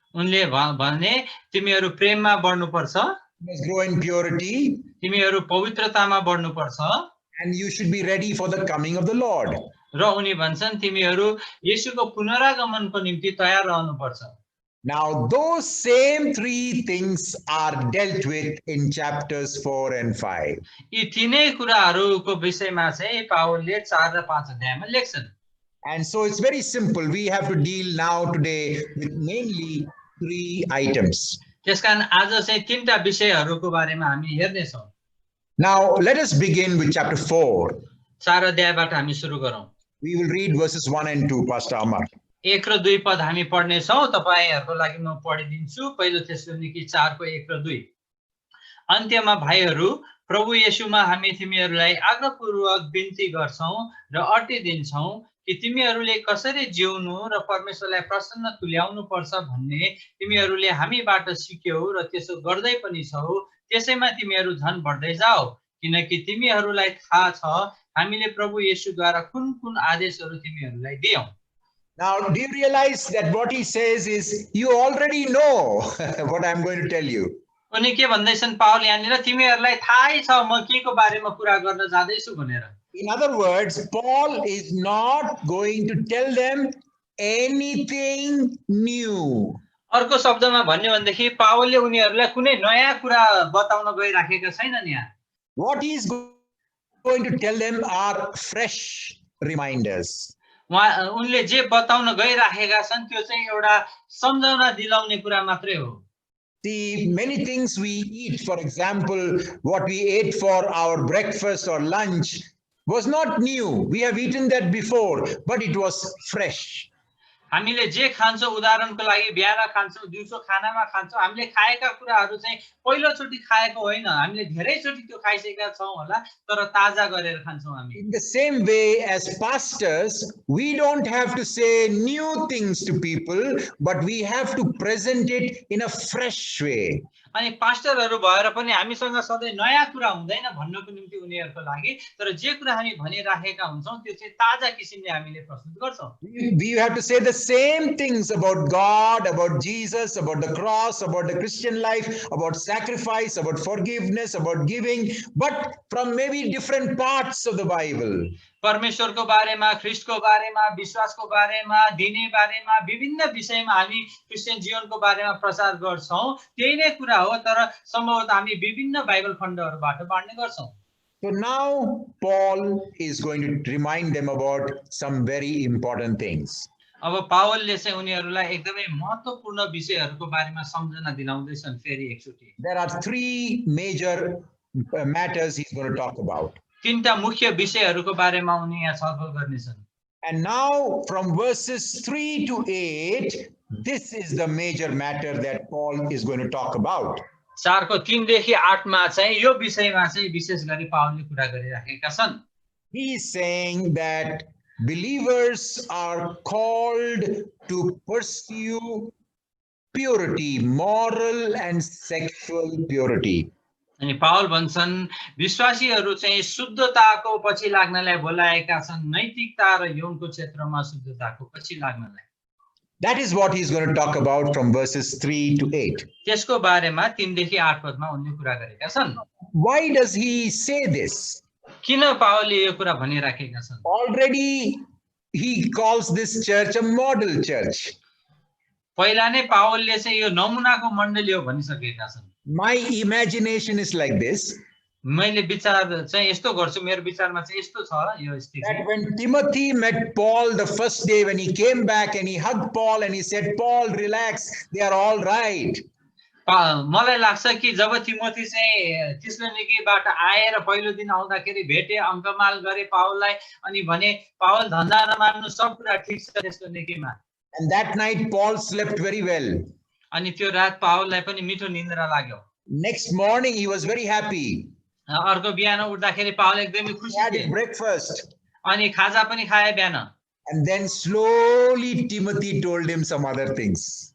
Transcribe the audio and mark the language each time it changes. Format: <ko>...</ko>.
<ne>उनले भने तिमीहरू प्रेममा बढ्नुपर्छ,</ne> <en>you must grow in purity,</en> <ne>तिमीहरू पवित्रतामा बढ्नुपर्छ,</ne> <en>and you should be ready for the coming of the Lord.</en> <ne>र उनी भन्छन् तिमीहरू येशूको पुनरागमनको निम्ति तयार रहनुपर्छ।</ne> <en>Now those same three things are dealt with in chapters 4 and 5.</en> <ne>यी तीनै कुराहरूको विषयमा चाहिँ पावलले 4 र 5 अध्यायमा लेख्छन्।</ne> <en>And so it's very simple. We have to deal now today with mainly 3 items.</en> <ne>त्यसकारण आज चाहिँ 3टा विषयहरूको बारेमा हामी हेर्नेछौँ।</ne> <en>Now let us begin with chapter 4.</en> <ne>4 अध्यायबाट हामी सुरु गरौँ।</ne> <en>We will read verses 1 and 2, Pastor Amar.</en> <ne>1 र 2 पद हामी पढ्नेछौँ। तपाईहरुको लागि म पढिदिन्छु। पहिलो थेसलोनिकी 4 को 1 र 2। अन्त्यमा भाइहरू, प्रभु येशूमा हामी तिमीहरूलाई आग्रहपूर्वक बिन्ती गर्छौं र अटिदिन्छौं कि तिमीहरूले कसरी जिउनु र परमेश्वरलाई प्रसन्न तुल्याउनु पर्छ भन्ने तिमीहरूले हामीबाट सिक्यौ र त्यसो गर्दै पनि छौ। त्यसैमा तिमीहरू झन् बढ्दै जाओ, किनकि तिमीहरूलाई थाहा छ हामीले प्रभु येशूद्वारा कुन-कुन आदेशहरू तिमीहरूलाई दियौं।</ne> <en>Now, do you realize that what he says is, you already know what I'm going to tell you.</en> <ne>उनी के भन्दैछन् पावल यहाँनिर, तिमीहरूलाई थाहै छ म के को बारेमा कुरा गर्न जाँदैछु भनेर।</ne> <en>In other words, Paul is not going to tell them anything new.</en> <ne>अर्को शब्दमा भन्ने भनेदेखि पावलले उनीहरूलाई कुनै नयाँ कुरा बताउन गइराखेका छैनन् यहाँ।</ne> <en>What he is going to tell them are fresh reminders.</en> <ne>उनले जे बताउन गइराखेका छन् त्यो चाहिँ एउटा सम्झना दिलाउने कुरा मात्रै हो।</ne> <en>See, many things we eat, for example, what we ate for our breakfast or lunch was not new. We have eaten that before, but it was fresh.</en> <ne>हामीले जे खान्छौं, उदाहरणको लागि बिहान खान्छौं, दिउँसो खानामा खान्छौं, हामीले खाएका कुराहरू चाहिँ पहिलोचोटि खाएको होइन, हामीले धेरैचोटि त्यो खाइसकेका छौं होला, तर ताजा गरेर खान्छौं हामी।</ne> <en>In the same way as pastors, we don't have to say new things to people, but we have to present it in a fresh way.</en> <ne>अनि पास्टरहरू भएर पनि हामीसँग सधैँ नयाँ कुरा हुँदैन भन्नको निम्ति उनीहरूको लागि, तर जे कुरा हामी भनिराखेका हुन्छौं त्यो चाहिँ ताजा किसिमले हामीले प्रस्तुत गर्छौं।</ne> <en>We have to say the same things about God, about Jesus, about the cross, about the Christian life, about sacrifice, about forgiveness, about giving, but from maybe different parts of the Bible.</en> <ne>परमेश्वरको बारेमा, ख्रीष्टको बारेमा, विश्वासको बारेमा, दिने बारेमा, विभिन्न विषयमा हामी क्रिस्चियन जीवनको बारेमा प्रचार गर्छौं। त्यही नै कुरा हो, तर सम्भवतः हामी विभिन्न बाइबल खण्डहरूबाट बाँड्ने गर्छौं।</ne> <en>So now Paul is going to remind them about some very important things.</en> <ne>अब पावलले चाहिँ उनीहरूलाई एकदमै महत्त्वपूर्ण विषयहरूको बारेमा सम्झना दिलाउँदैछन् फेरि एकचोटि।</ne> <en>There are 3 major matters he's going to talk about.</en> <ne>3टा मुख्य विषयहरूको बारेमा उनी यहाँ छलफल गर्नेछन्।</ne> <en>And now from verses 3 to 8, this is the major matter that Paul is going to talk about.</en> <ne>4 को 3 देखि 8 मा चाहिँ यो विषयमा चाहिँ विशेष गरी पावलले कुरा गरिराखेका छन्।</ne> <en>He is saying that believers are called to pursue purity, moral and sexual purity.</en> <ne>अनि पावल भन्छन् विश्वासीहरू चाहिँ शुद्धताको पछि लाग्नलाई बोलाएका छन्, नैतिकता र यौनको क्षेत्रमा शुद्धताको पछि लाग्नलाई।</ne> <en>That is what he's going to talk about from verses 3 to 8.</en> <ne>त्यसको बारेमा 3 देखि 8 पदमा उनले कुरा गरेका छन्।</ne> <en>Why does he say this?</en> <ne>किन पावलले यो कुरा भनिराखेका छन्?</ne> <en>Already he calls this church a model church.</en> <ne>पहिला नै पावलले चाहिँ यो नमुनाको मण्डली हो भनिसकेका छन्।</ne> <en>My imagination is like this.</en> <ne>मैले विचार चाहिँ यस्तो गर्छु, मेरो विचारमा चाहिँ यस्तो छ यो स्थिति।</ne> <en>That when Timothy met Paul the first day, when he came back and he hugged Paul and he said, Paul, relax, they are all right.</en> <ne>मलाई लाग्छ कि जब तिमोथी चाहिँ थिस्सलुनिकीबाट आएर पहिलो दिन आउँदाखेरि भेटे, अङ्कमाल गरे पावललाई, अनि भने पावल धन्दा नमान्नु, सब कुरा ठिक छ थिस्सलुनिकीमा।</ne> <en>And that night Paul slept very well.</en> <ne>अनि त्यो रात पावललाई पनि मिठो निन्द्रा लाग्यो।</ne> <en>Next morning he was very happy.</en> <ne>अर्को बिहान उठ्दाखेरि पावल एकदमै</ne> <en>He</en> <ne>खुसी</ne> <en>had</en> <ne>थिए।</ne> <en>breakfast.</en> <ne>अनि खाजा पनि खाए बिहान।</ne> <en>And then slowly Timothy told him some other things.</en>